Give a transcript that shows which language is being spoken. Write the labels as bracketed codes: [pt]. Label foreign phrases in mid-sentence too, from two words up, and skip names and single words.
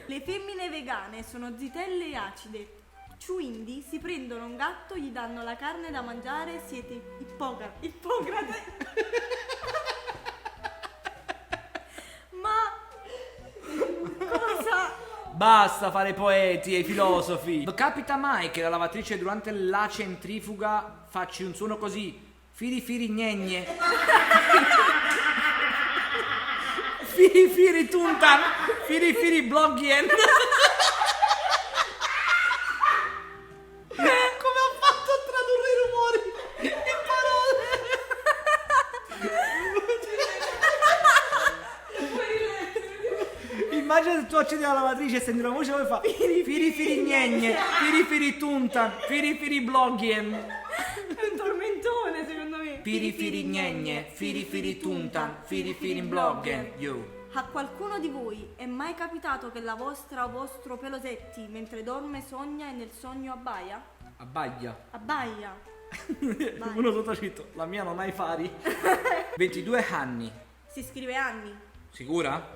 [it] Le femmine vegane sono zitelle e acide. Quindi si prendono un gatto, gli danno la carne da mangiare, siete Ippocrate. Ma cosa? Basta fare poeti e filosofi. Capita mai che la lavatrice durante la centrifuga faccia un suono così? Firi firi gnegne. Firi firi tuntan. Firi firi bloggien. Come ho fatto a tradurre i rumori in parole? Immagina se tu accendi la lavatrice e senti una voce come fa firi firi gnegne, firi firi tuntan, firi firi bloggien. È un tormentone secondo me. Firi firi gnegne, firi firi tuntan, firi firi bloggien. Yo. A qualcuno di voi è mai capitato che la vostra o vostro pelosetti mentre dorme sogna e nel sogno abbaia? Abbaglia. Abbaia. Uno sottoscritto, la mia non ha i fari. 22 anni. Si scrive anni. Sicura?